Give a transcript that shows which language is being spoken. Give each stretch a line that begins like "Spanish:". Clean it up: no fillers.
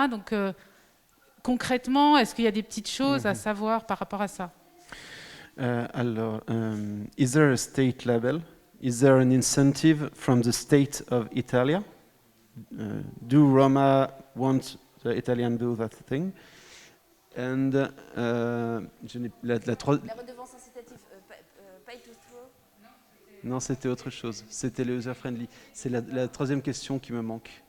French: Donc concrètement, est-ce qu'il y a des petites choses à savoir par rapport à ça ?
English: Alors, is there a state label? Is there an incentive from the state of Italy? Do Roma want the Italian do that thing? And
French: la redevance incitative, pay to throw. Non, c'était autre chose. C'était le user-friendly. C'est la troisième question qui me manque.